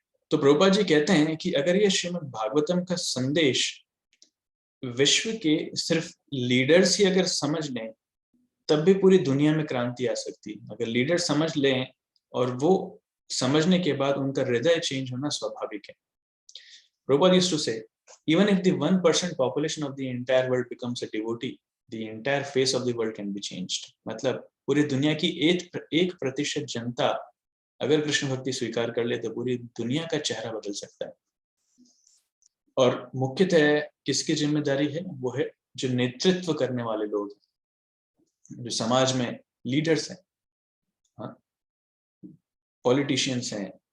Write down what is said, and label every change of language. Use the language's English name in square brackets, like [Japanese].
[Hindi] तो प्रभुपाद जी कहते हैं कि अगर ये श्रीमद् भागवतम का संदेश विश्व के सिर्फ लीडर्स ही अगर समझ लें, तब भी पूरी दुनिया में क्रांति आ सकती है। अगर लीडर समझ लें और वो समझने के बाद उनका हृदय चेंज होना स्वाभाविक है। [English] Prabhupada used to say, even if the 1% population of the entire world becomes a devotee, the entire face of the world can be changed. [Hindi] मतलब पूरी दुनिया की 1% जनता अगर कृष्ण भक्ति स्वीकार कर ले, तो पूरी दुनिया का चेहरा बदल सकता है। और मुख्यतः किसकी जिम्मेदारी है? वो है जो नेतृत्व करने वाले लोग, जो समाज में लीडर्स हैं, पॉलिटिशियंस हैं,